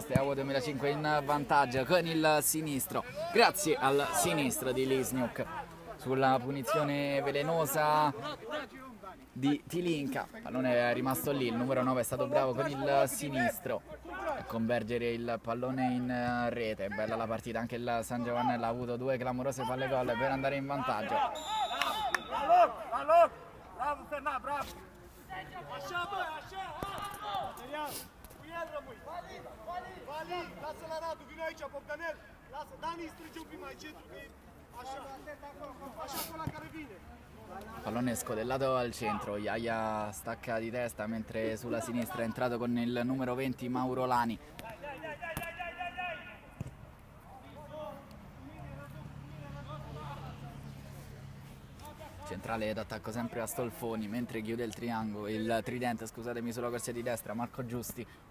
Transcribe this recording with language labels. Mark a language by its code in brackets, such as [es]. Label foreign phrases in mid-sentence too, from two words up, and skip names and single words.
[it] Steaua 2005 in vantaggio con il sinistro, grazie al sinistro di Lisniuk sulla punizione velenosa di Tilinka. Il pallone è rimasto lì, il numero 9 è stato bravo con il sinistro a convergere il pallone in rete. Bella la partita, anche il San Giovannella ha avuto 2 clamorose palle gol per andare in vantaggio. Bravo Fernando, bravo! [ro] Vali, lasă-la Radu, vino aici, Bogdanel! Lasă, Dani, strânge un pic mai centru, că e așa acolo care vine! [it] Pallone scodellato al centro, Yaya stacca di testa mentre sulla sinistra è entrato con il numero 20 Mauro Lani. Centrale d'attacco sempre a Stolfoni, mentre chiude il triangolo, il tridente, scusatemi, sulla corsia di destra Marco Giusti.